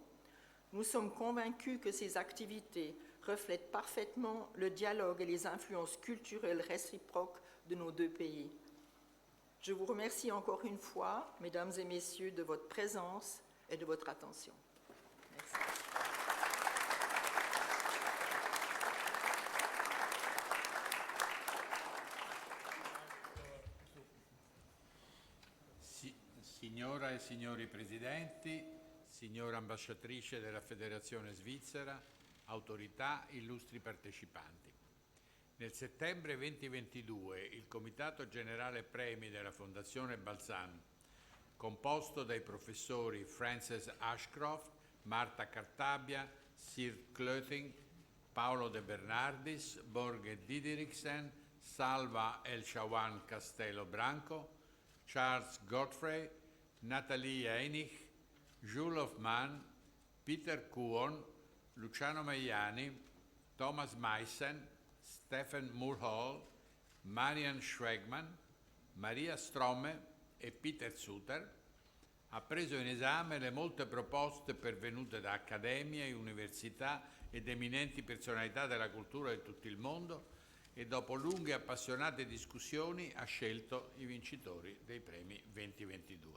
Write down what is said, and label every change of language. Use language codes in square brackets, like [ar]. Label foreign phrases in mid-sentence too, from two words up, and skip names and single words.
[fr] Nous sommes convaincus que ces activités reflètent parfaitement le dialogue et les influences culturelles réciproques de nos deux pays. Je vous remercie encore une fois, mesdames et messieurs, de votre présence et de votre attention. Merci. [it] Signora e signori Presidenti, signora Ambasciatrice della Federazione Svizzera, autorità, illustri partecipanti. Nel settembre 2022 il Comitato Generale Premi della Fondazione Balzan, composto dai professori Frances Ashcroft, Marta Cartabia, Sir Klöting, Paolo De Bernardis, Borge Dideriksen, Salva El-Shawan Castello Branco, Charles Godfrey, Nathalie Einich, Jules Hoffmann, Peter Kuhn, Luciano Maiani, Thomas Meissen, Stephen Mulhall, Marian Schwegman, Maria Stromme e Peter Suter, ha preso in esame le molte proposte pervenute da accademie e università ed eminenti personalità della cultura di tutto il mondo e dopo lunghe e appassionate discussioni ha scelto i vincitori dei premi 2022.